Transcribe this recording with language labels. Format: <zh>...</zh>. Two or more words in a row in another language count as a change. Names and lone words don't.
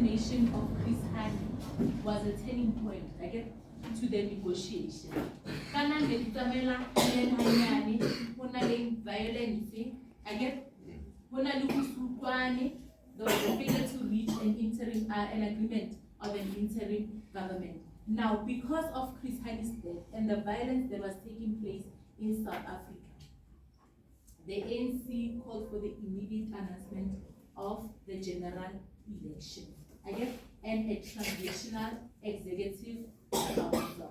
<en>election of Chris Hani was a turning point, I get, to the negotiation.</en> <st>Kana ngetamela hanyane, hona le violence,</st> <en>I get,</en> <st>hona le kusukwane,</st> <en>there was a failure to reach an agreement of an interim government. Now, because of Chris Hani's death and the violence that was taking place in South Africa, the ANC called for the immediate announcement of the general election, and a transitional executive council.</en>